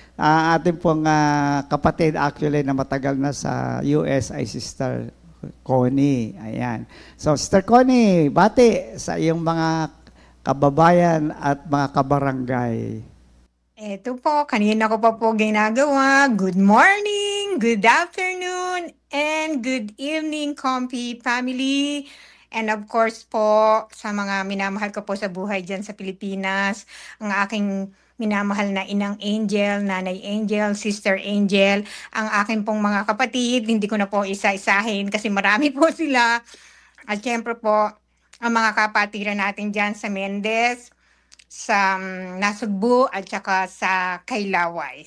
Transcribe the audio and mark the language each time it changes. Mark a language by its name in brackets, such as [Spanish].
[Filipino] Ating pong kapatid actually na matagal na sa US ay Sister Connie. Ayan. So, Sister Connie, bati sa iyong mga kababayan at mga kabarangay. Ito po, kanina ko pa po ginagawa. [English] Good morning, good afternoon, and good evening, Comfy family. And of course [Filipino] po, sa mga minamahal ko po sa buhay dyan sa Pilipinas, ang aking minamahal na Inang Angel, Nanay Angel, Sister Angel, ang aking pong mga kapatid, hindi ko na po isa-isahin kasi marami po sila. At syempre po, ang mga kapatiran natin dyan sa Mendez, sa Nasugbu, at saka sa Kailaway.